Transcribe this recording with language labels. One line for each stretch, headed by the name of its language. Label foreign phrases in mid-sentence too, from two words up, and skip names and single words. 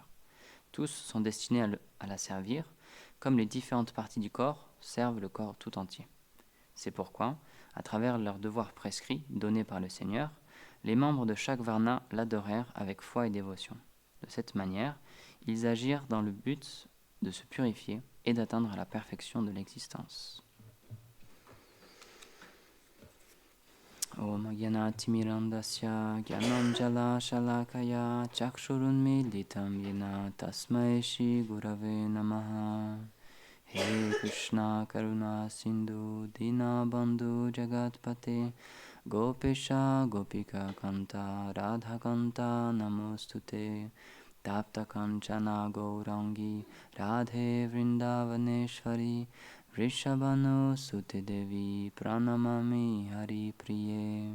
French: Tous sont destinés à la servir, comme les différentes parties du corps servent le corps tout entier. C'est pourquoi, à travers leurs devoirs prescrits donnés par le Seigneur, les membres de chaque varna l'adorèrent avec foi et dévotion. De cette manière, ils agirent dans le but de se purifier et d'atteindre la perfection de l'existence.
Sanskrit: ॐ ज्ञानतिमिरान्धस्य ज्ञानाञ्जन शलाकया चक्षुरुन्मीलितं येन तस्मै श्री गुरवे नमः. हे कृष्ण करुणा सिन्धु दीन बन्धु जगत्पते गोपेश गोपिका कान्त राधा कान्त नमोस्तुते तप्त काञ्चन गौराङ्गि राधे वृन्दावनेश्वरि वृषभानु सुते देवि प्रणमामि हरि प्रिये.